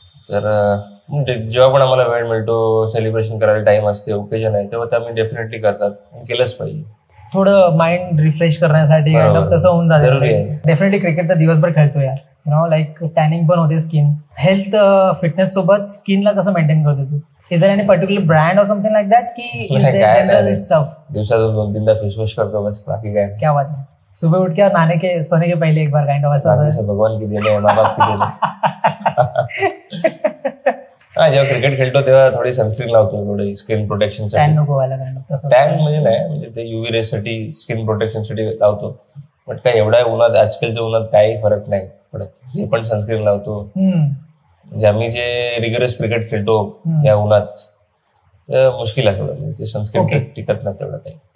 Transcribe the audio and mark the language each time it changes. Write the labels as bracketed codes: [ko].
[mr] तर जेव्हा पण आम्हाला वेळ मिळतो, सेलिब्रेशन करायला टाइम असते, ओकेजन आहे, तेव्हा ते आम्ही डेफिनेटली करतात, केलंच पाहिजे. थोडं माइंड रिफ्रेश करण्यासाठी तसं होऊन जातं. जरुरी आहे. डेफिनेटली क्रिकेट तर दिवसभर खेळतो यार, लाईक टॅनिंग पण होते स्किन. हेल्थ फिटनेस सोबत स्किनला कसं मेंटेन करतो तू? [en] is there any particular brand [hi] और [en] Something like that की general stuff? [mr] दिवसातून 2-3दा फेस वॉश करतो बस, बाकी काय. [hi] क्या बात है. सुबह उठ के नहाने के सोने के पहले एक बार काइंड ऑफ ऐसा भगवान की देन है, माँ बाप की देन है. [mr] हा, जेव्हा क्रिकेट खेळतो तेव्हा थोडी सनस्क्रीन लावतो, थोडी स्किन प्रोटेक्शन साठी. टॅन नको व्हायला काइंड ऑफ तसं. टॅन म्हणजे नाही, म्हणजे ते UV रेस साठी स्किन प्रोटेक्शन साठी लावतो. बट काय एवढ्या उन्हात, आजकालच्या उन्हात काही फरक नाही पडत, जे पण सनस्क्रीन लावतो. म्हणजे आम्ही जे रिगरस क्रिकेट खेळतो या उन्हात तर मुश्किल आहे थोडं, म्हणजे सनस्क्रीन टिकत नाही तेवढा टाइम.